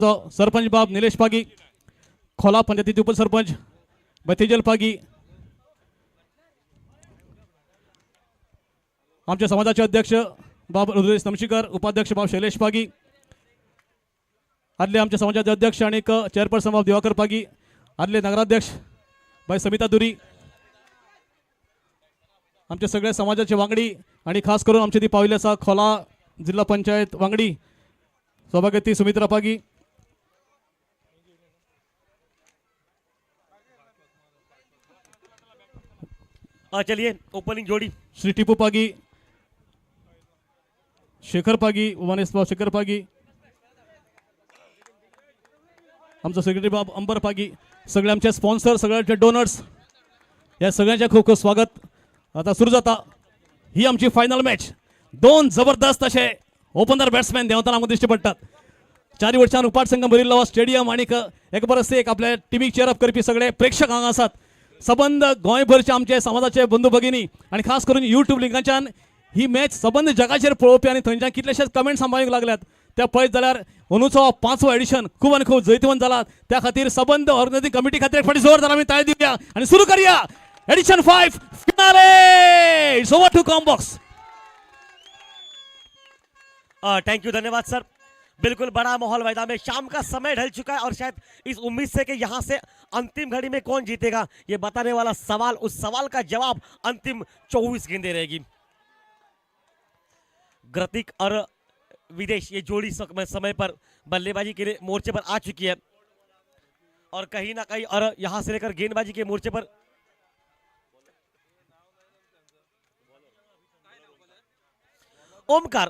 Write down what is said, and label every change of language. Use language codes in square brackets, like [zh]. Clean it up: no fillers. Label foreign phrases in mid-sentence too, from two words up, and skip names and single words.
[mr] सरपंच बाब निलेश पागी, खोला पंचायतीचे उपसरपंच बतेजल पागी, आमच्या समाजाचे अध्यक्ष बाब रुद्रेश तमशीकर, उपाध्यक्ष बाब शैलेश पागी, आदले आमच्या समाजाचे अध्यक्ष आणि चेअरपर्सन बाब दिवाकर पागी, आदले नगराध्यक्ष बाई समिता दुरी, आमच्या सगळ्या समाजाचे वांगडी आणि खास करून आमच्या ती पावल्याचा खोला जिल्हा पंचायत वांगडी सभापती सुमित्रा पागी, [hi] चलिए ओपनिंग जोड़ी [mr] श्री टिपू पागी, शेखर पागी, उमानेश बाब शेखर पागी, आमचा सेक्रेटरी बाब अंबर पागी, सगळे आमचे स्पॉन्सर, सगळ्यांचे डोनर्स, या सगळ्यांचे खूप खूप स्वागत. [kok] आता सुरू जाता ही आमची [en] final match. [kok] दोन जबरदस्त असे [en] opener batsman [kok] देवताना आमकां दिश्टी पडटात. चारी वटच्यान उपाट संघ भरिल्लो स्टेडियम आणि एक परस एक आपल्या टिमीक चेअरअप करपी सगळे प्रेक्षक हांगा आसात. सबंद गोंयभरचे आमचे समाजाचे बंधू भगिनी आणि खास करून यूट्यूब लिंकाच्यान ही मॅच सबंद जगाचेर पळोवपी आणि थंयच्यान कितलेशेच कमेंट्स आमकां लागल्यात. त्या पळयत जाल्यार अंदूचो 5वो एडिशन खूब आनी खूब जैतवंत जाला. त्या खातीर सबंद [en] organizing committee [kok] खातीर एक फावटी जोरदार आमी ताळी दिवया आणि सुरू करूया. [en] Edition 5 finale. It's over to combox. Thank you, [hi] धन्यवाद सर. बिल्कुल बड़ा माहौल मैदान में, शाम का समय ढल चुका है और शायद इस उम्मीद से कि यहाँ से अंतिम घड़ी में कौन जीतेगा ये बताने वाला सवाल, उस सवाल का जवाब अंतिम 24 गेंदें रहेगी. ग्रतिक और विदेश ये जोड़ी समय पर बल्लेबाजी के लिए मोर्चे पर आ चुकी है और कहीं ना कहीं और यहां से लेकर गेंदबाजी के मोर्चे पर ओमकार.